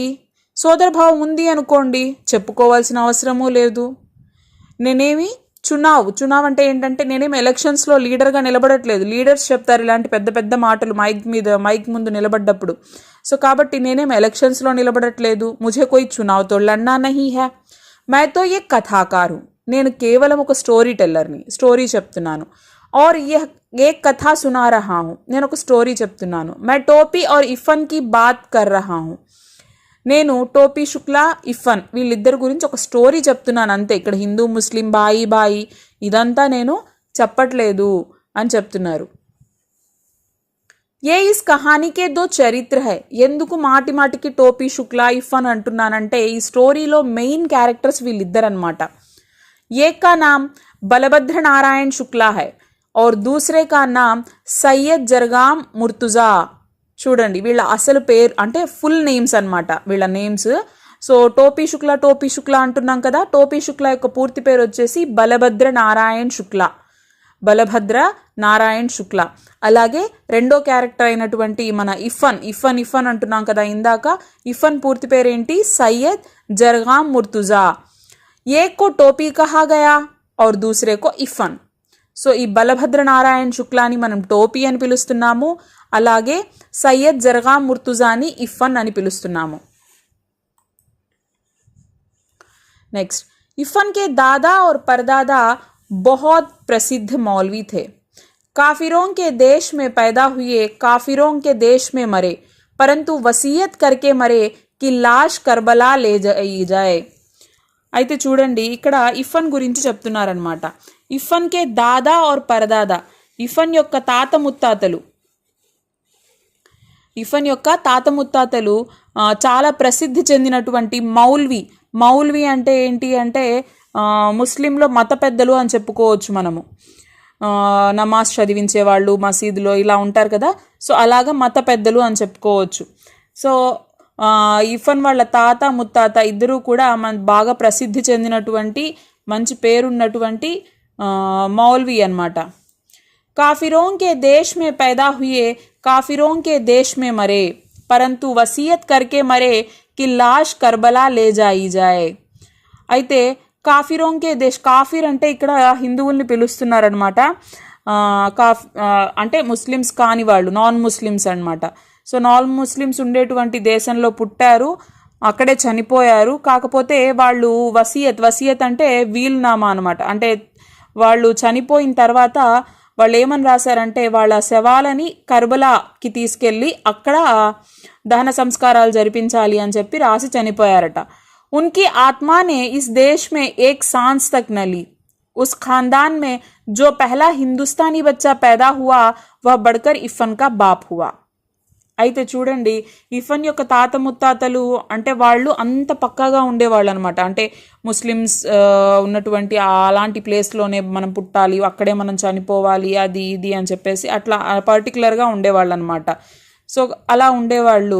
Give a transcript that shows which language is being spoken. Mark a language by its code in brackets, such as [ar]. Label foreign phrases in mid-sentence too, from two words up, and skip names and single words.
[te] సోదరభావం ఉంది అనుకోండి, చెప్పుకోవాల్సిన అవసరమూ లేదు. నేనేమి చునావ్ అంటే ఏంటంటే, నేనేమి ఎలక్షన్స్లో లీడర్గా నిలబడట్లేదు. లీడర్స్ చెప్తారు ఇలాంటి పెద్ద మాటలు మైక్ ముందు నిలబడ్డప్పుడు. సో కాబట్టి నేనేమి ఎలక్షన్స్లో నిలబడట్లేదు. [hi] ముझे कोई चुनाव तो लड़ना नहीं है. मैं तो ये कथाकार हूँ. [te] నేను కేవలం ఒక [en] story teller, [te] స్టోరీ చెప్తున్నాను. [hi] और यह एक कथा सुना रहा हूँ. [te] నేను ఒక స్టోరీ చెప్తున్నాను. [hi] मैं टोपी और इफन की बात कर रहा हूँ. [te] నేను టోపీ శుక్లా ఇఫన్ వీళ్ళిద్దరి గురించి ఒక స్టోరీ చెప్తున్నాను అంతే. ఇక్కడ హిందూ ముస్లిం భాయి ఇదంతా నేను చెప్పట్లేదు అని చెప్తున్నారు. [hi] ये इस कहानी के दो चरित्र है. [te] ఎందుకు మాటి మాటికి టోపీ శుక్లా ఇఫన్ అంటున్నానంటే ఈ స్టోరీలో [en] main characters [te] వీళ్ళిద్దరనమాట. [hi] एक का नाम बलभद्र नारायण शुक्ला है और दूसरे का नाम సయ్యద్ జర్గాం ముర్తుజా. [te] చూడండి వీళ్ళ అసలు పేరు అంటే [en] full names [te] అనమాట వీళ్ళ నేమ్స్. సో టోపీ శుక్లా అంటున్నాం కదా, టోపీ శుక్లా యొక్క పూర్తి పేరు వచ్చేసి బలభద్ర నారాయణ్ శుక్లా. అలాగే రెండో క్యారెక్టర్ అయినటువంటి మన ఇఫన్ అంటున్నాం కదా ఇందాక, ఇఫన్ పూర్తి పేరు ఏంటి, సయ్యద్ జర్గాం ముర్తుజా. [hi] एक को टोपी कहा गया और दूसरे को इफन. [te] సో ఈ బలభద్ర నారాయణ్ శుక్లాని మనం టోపీ అని పిలుస్తున్నాము, అలాగే సయ్యద్ జర్గాం ముర్తుజాని ఇఫన్ అని పిలుస్తున్నాము. [hi] नेक्स्ट, इफन के दादा और परदादा बहुत प्रसिद्ध मौलवी थे. काफिरों के देश में पैदा हुए, काफिरों के देश में मरे, परंतु वसीयत करके मरे कि लाश करबला ले जाए. [te] అయితే చూడండి ఇక్కడ ఇఫన్ గురించి చెప్తున్నారనమాట. [hi] इफन के दादा और परदादा, [te] ఇఫన్ యొక్క తాత ముత్తాతలు చాలా ప్రసిద్ధి చెందినటువంటి మౌల్వి అంటే ఏంటి అంటే ముస్లింలో మత పెద్దలు అని చెప్పుకోవచ్చు మనము. నమాజ్ చదివించే వాళ్ళు మసీదులో ఇలా ఉంటారు కదా, సో అలాగా మత పెద్దలు అని చెప్పుకోవచ్చు. సో ఇఫన్ వాళ్ళ తాత ముత్తాత ఇద్దరూ కూడా బాగా ప్రసిద్ధి చెందినటువంటి మంచి పేరున్నటువంటి మౌల్వి అన్నమాట. [hi] काफिरों के देश में पैदा हुए, काफिरों के देश में मरे, परंतु वसीयत करके मरे कि लाश करबला ले जाई जाए. [te] అయితే [hi] काफिरों के देश, [te] కాఫిర్ అంటే ఇక్కడ హిందువుల్ని పిలుస్తున్నారనమాట. అంటే ముస్లిమ్స్ కాని వాళ్ళు, [en] non Muslims [te] అనమాట. సో [en] non Muslims [te] ఉండేటువంటి దేశంలో పుట్టారు, అక్కడే చనిపోయారు. కాకపోతే వాళ్ళు వసీయత్ అంటే వీలునామా అనమాట. అంటే వాళ్ళు చనిపోయిన తర్వాత వాళ్ళు ఏమని రాశారంటే వాళ్ళ శవాలని కర్బలాకి తీసుకెళ్ళి అక్కడ దహన సంస్కారాలు జరిపించాలి అని చెప్పి రాసి చనిపోయారట. [hi] उनकी आत्मा ने इस देश में एक सांस तक न ली. उस खानदान में जो पहला हिंदुस्तानी बच्चा पैदा हुआ वह बढ़कर इफन का बाप हुआ. [te] అయితే చూడండి ఇఫన్ యొక్క తాత ముత్తాతలు అంటే వాళ్ళు అంత పక్కాగా ఉండేవాళ్ళు అనమాట. అంటే ముస్లిమ్స్ ఉన్నటువంటి అలాంటి ప్లేస్లోనే మనం పుట్టాలి, అక్కడే మనం చనిపోవాలి, అది ఇది అని చెప్పేసి అట్లా పర్టికులర్గా ఉండేవాళ్ళు అనమాట. సో అలా ఉండేవాళ్ళు.